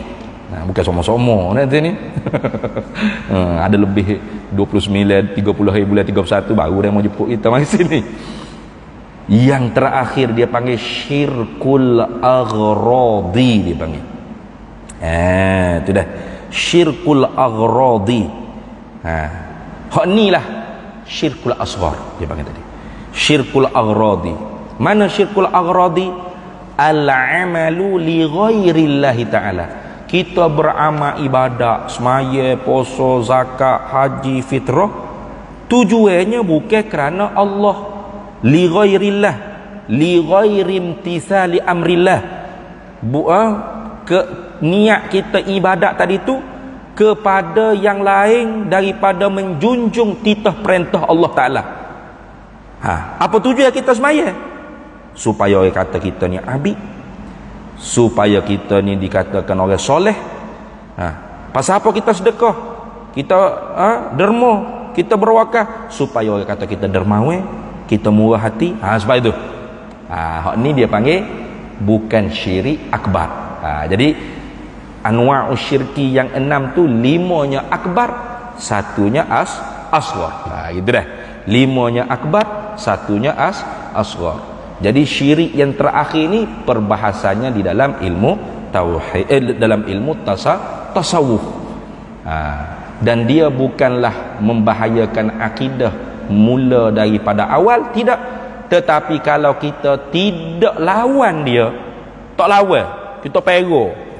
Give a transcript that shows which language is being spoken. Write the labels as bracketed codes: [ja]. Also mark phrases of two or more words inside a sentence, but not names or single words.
[ms] Bukan somo-somo nanti ni. Ada lebih 29, 30 hari bulan 31 baru dia mau jemput kita mari sini. Yang terakhir dia panggil [ar] syirkul aghradi, [ms] dia panggil. Itu dah. [ar] Syirkul aghradi. [ms] Hak ni lah [ar] syirkul asghar [ms] dia panggil tadi. [ar] Syirkul aghradi. [ms] Mana [ar] syirkul aghradi? Al-amalu li ghairillahi ta'ala. [ms] Kita beramal ibadat, semaya, puasa, zakat, haji, fitrah, tujuannya bukan kerana Allah, [ar] li ghairillah, li ghairi imtithali amrillah. [ms] Niat kita ibadat tadi tu kepada yang lain daripada menjunjung titah perintah Allah Ta'ala. Apa tujuan kita semaya? Supaya orang kata kita ni abid, supaya kita ni dikatakan orang soleh. Pasal apa kita sedekah, kita derma, kita berwakaf? Supaya orang kata kita dermawan, kita murah hati. Sebab itu hak ni dia panggil bukan syirik akbar. Jadi [ar] anwa'u syirki [ms] yang 6 tu 5-nya akbar, 1-nya asghar. Gitu dah. 5-nya akbar, 1-nya asghar. Jadi syirik yang terakhir ni perbahasannya di dalam ilmu tauhid, dalam ilmu tasawuf. Dan dia bukanlah membahayakan akidah mula daripada awal, tidak. Tetapi kalau kita tidak lawan dia, tak lawan, kita pego.